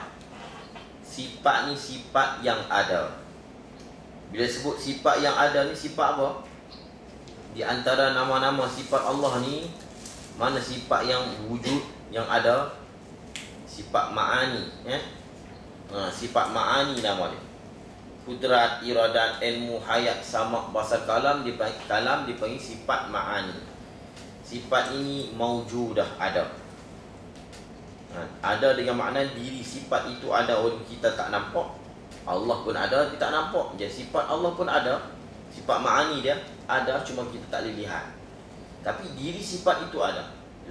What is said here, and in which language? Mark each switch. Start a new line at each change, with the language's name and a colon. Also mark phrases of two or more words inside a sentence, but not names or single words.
Malay: Sifat ni sifat yang ada. Bila sebut sifat yang ada ni, sifat apa? Di antara nama-nama sifat Allah ni, mana sifat yang wujud, yang ada? Sifat ma'ani, sifat ma'ani nama dia. Kudrat, iradat, ilmu, hayat, samak, basar, kalam dipanggil sifat ma'ani. Sifat ini maujudah, ada. Ada dengan makna diri sifat itu ada walaupun kita tak nampak. Allah pun ada, kita tak nampak. Jadi sifat Allah pun ada. Sifat ma'ani dia ada, cuma kita tak boleh lihat. Tapi diri sifat itu ada.